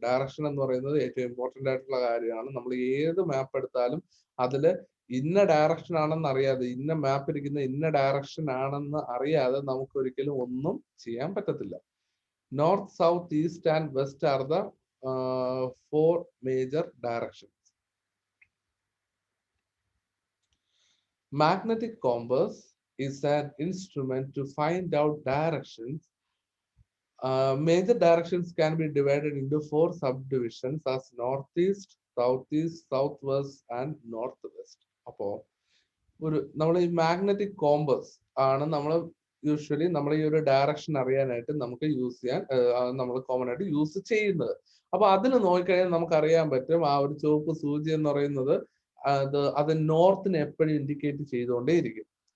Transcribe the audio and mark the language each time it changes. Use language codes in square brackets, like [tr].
[ml] Direction എന്ന് പറയുന്നത് ഏറ്റവും ഇമ്പോർട്ടന്റ് ആയിട്ടുള്ള കാര്യമാണ്. നമ്മൾ ഏത് മാപ്പ് എടുത്താലും അതില് ഇന്ന ഡയറക്ഷൻ ആണെന്ന് അറിയാതെ, ഇന്ന മാപ്പ് ഇരിക്കുന്ന ഇന്ന ഡയറക്ഷൻ ആണെന്ന് അറിയാതെ നമുക്ക് ഒരിക്കലും ഒന്നും ചെയ്യാൻ പറ്റത്തില്ല. [en] North, south, east and west are the 4 major directions. Magnetic compass is an instrument to find out directions. Major directions can be divided into 4 subdivisions as northeast, southeast, southwest and northwest. [ml] അപ്പോ നമ്മൾ ഈ magnetic compass ആണ് നമ്മൾ usually നമ്മൾ ഈ ഒരു direction അറിയാനായിട്ട് നമുക്ക് യൂസ് ചെയ്യാൻ നമ്മൾ കോമൺ ആയിട്ട് യൂസ് ചെയ്യുന്നത്. അപ്പൊ അതിന് നോക്കിക്കഴിഞ്ഞാൽ നമുക്ക് അറിയാൻ പറ്റും ആ ഒരു ചുവപ്പ് സൂചി എന്ന് പറയുന്നത് അത് നോർത്തിനെ എപ്പോഴും ഇൻഡിക്കേറ്റ് ചെയ്തുകൊണ്ടേയിരിക്കും.